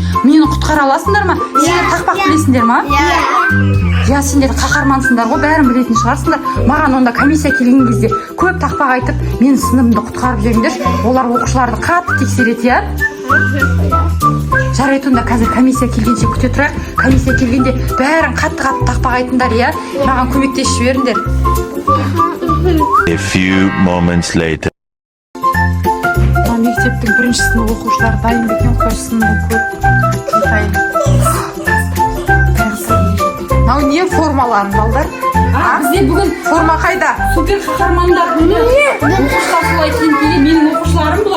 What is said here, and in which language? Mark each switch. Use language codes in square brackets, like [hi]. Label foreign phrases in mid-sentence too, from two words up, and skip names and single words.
[kk] Мені құтқара аласыңдар ма? Сендер тақпақ білесіңдер ма? Я, сендер қаһармансыңдар ғой, бәрін білетін шығарсыңдар. Маған онда комиссия келген кезде көп тақпақ айтып, мен сыныбымды құтқарып жүріңдерші. Олар оқушыларды қатты тексереді, я? Жарайды, онда қазір комиссия келгенше күте тұрайық. Комиссия келгенде бәрін қатты тақпақ айтыңдар, я? Маған көмектесіп жіберіңдер. [en] A few moments later. [kk] Мектептің бірінші сынып оқушылары дайын ба екен? Қойшы сыныбын көріп дайын. Мынау не формаларың, балдар? Бізде бүгін форма қайда? Супер қаһармандар күні. Оқушылар солай киініп келген, менің оқушыларым бұлар.